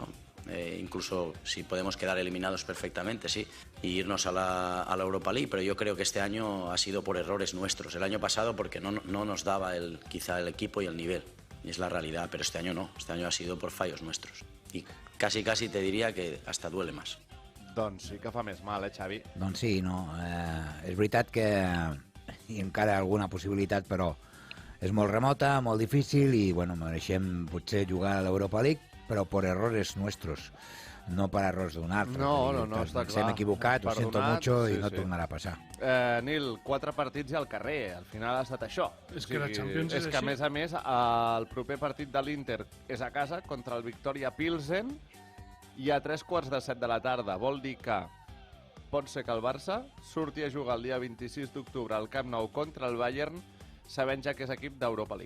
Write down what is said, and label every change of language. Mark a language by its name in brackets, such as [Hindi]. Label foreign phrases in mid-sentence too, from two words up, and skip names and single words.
[Spanish] Incluso si podemos quedar eliminados perfectamente, sí, y irnos a la Europa League, pero yo creo que este año ha sido por errores nuestros. El año pasado porque no nos daba quizá el equipo y el nivel, y es la realidad, pero este año no, este año ha sido por fallos nuestros. Y casi te diría que hasta duele más. [Catalan] Doncs sí que fa més mal, Xavi? Doncs sí, no. És veritat que hi ha encara alguna possibilitat, però és molt remota, molt difícil i, bueno, mereixem potser jugar a l'Europa League, però per [Spanish] errores nuestros, [Catalan] no per errors d'un altre. No, està clar. Ens hem equivocat, ho [Spanish] siento mucho [Catalan] i no tornarà a passar. Nil, 4 partits i al carrer, al final ha estat això. És que la Champions és així. És que, així. a més, el proper partit de l'Inter és a casa contra el Victoria Pilsen i a 3:15 de la tarda. Vol dir que pot ser que el Barça surti a jugar el dia 26 d'octubre al Camp Nou contra el Bayern sabent ja que és equip d'Europa League.